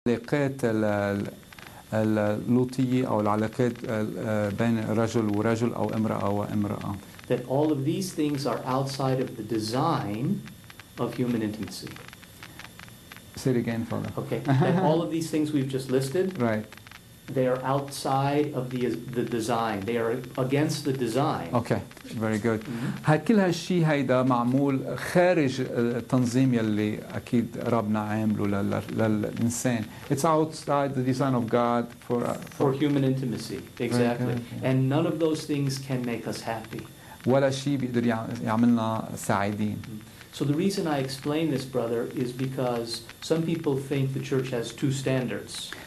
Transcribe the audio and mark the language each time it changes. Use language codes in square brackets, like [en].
[ar] العلاقات اللوطية أو العلاقات بين رجل ورجل أو امرأة وامرأة. [en] That all of these things are outside of the design of human intimacy. Say it again, Father. Okay. That all of these things we've just listed, Right. they are outside of the design. They are against the design. Okay. Very good. [ar] كل هالشيء هيدا معمول خارج التنظيم يلي أكيد ربنا عامله للإنسان. [en] It's outside the design of God for human intimacy. Exactly. And none of those things can make us happy. [ar] ولا شيء بيقدر يعملنا سعيدين. [en] So the reason I explain this, brother, is because some people think the church has two standards.